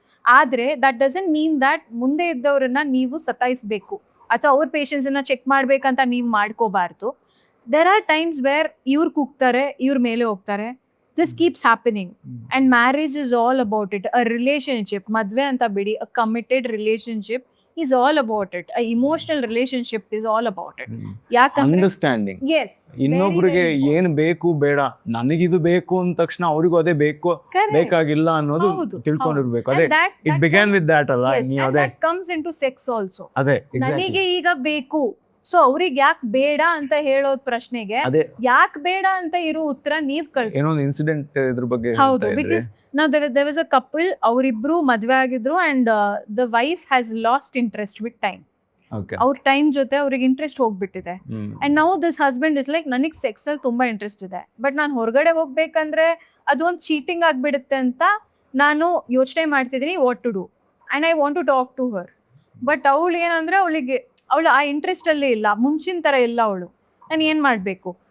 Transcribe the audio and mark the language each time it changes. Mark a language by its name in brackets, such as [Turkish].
[Kannada] ಆದರೆ [English] that doesn't mean that [Kannada] ಮುಂದೆ ಇದ್ದವ್ರನ್ನ ನೀವು ಸತಾಯಿಸಬೇಕು ಅಥವಾ ಅವ್ರ ಪೇಷನ್ಸನ್ನ ಚೆಕ್ ಮಾಡ್ಬೇಕಂತ ನೀವು ಮಾಡ್ಕೋಬಾರ್ದು. [English] there are times where [Kannada] ಇವ್ರು ಕೂಗ್ತಾರೆ, ಇವ್ರ ಮೇಲೆ ಹೋಗ್ತಾರೆ. [English] This keeps happening. And marriage is all about it. A relationship, [Kannada] ಮದುವೆ ಅಂತ ಬಿಡಿ, [English] A committed relationship is all about it. A emotional relationship is all about it. [Kannada] ಯಾಕಂದ್ರೆ [English] Understanding. yes, [Kannada] ಇನ್ನೊಬ್ರಿಗೆ ಏನ್ ಬೇಕು ಬೇಡ, ನನಗಿದು ಬೇಕು ಅಂದ ತಕ್ಷಣ ಅವ್ರಿಗೂ ಅದೇ ಬೇಕು ಬೇಕಾಗಿಲ್ಲ ಅನ್ನೋದು ತಿಳ್ಕೊಂಡಿರ್ಬೇಕು. [English] ಅದೇ it began with that ಅಲ್ಲ. [Kannada] ನೀವು ಅದೇ [English] that comes into sex also. [Kannada] ಅದೇ ನನಗೆ ಈಗ ಬೇಕು, ಸೊ ಅವ್ರಿಗೆ ಯಾಕೆ ಬೇಡ ಅಂತ ಹೇಳೋದ್ ಪ್ರಶ್ನೆಗೆ ಯಾಕೆ ಬೇಡ ಅಂತ ಇರೋ ಉತ್ತರ ನೀವ್ ಕಳ್ಸಿ. ಏನೋ ಒಂದು ಇನ್ಸಿಡೆಂಟ್ ಇದ್ರ ಬಗ್ಗೆ. ಹೌದು, ಬಿಕಾಸ್ ನಾವು [English] there was a couple, [Kannada] ಅವರಿಬ್ರು ಮದ್ವೆ ಆಗಿದ್ರು and [English] the wife has lost interest with time. [Kannada] ಅವ್ರ ಟೈಮ್ ಜೊತೆ ಅವ್ರಿಗೆ ಇಂಟ್ರೆಸ್ಟ್ ಹೋಗ್ಬಿಟ್ಟಿದೆ. [English] and now this husband is like, [Kannada] ನನಗೆ ಸೆಕ್ಸ್ ಅಲ್ಲಿ ತುಂಬಾ ಇಂಟ್ರೆಸ್ಟ್ ಇದೆ, ಬಟ್ ನಾನು ಹೊರಗಡೆ ಹೋಗ್ಬೇಕಂದ್ರೆ ಅದೊಂದು ಚೀಟಿಂಗ್ ಆಗ್ಬಿಡುತ್ತೆ ಅಂತ ನಾನು ಯೋಚನೆ ಮಾಡ್ತಿದ್ದೀನಿ [English] What to do, and I want to talk to her. [Kannada] But ಅವಳು ಏನಂದ್ರೆ, ಅವಳು ಆ ಇಂಟ್ರೆಸ್ಟ್ ಅಲ್ಲಿ ಇಲ್ಲ, ಮುಂಚಿನ ಥರ ಇಲ್ಲ ಅವಳು. ನಾನು ಏನು ಮಾಡಬೇಕು?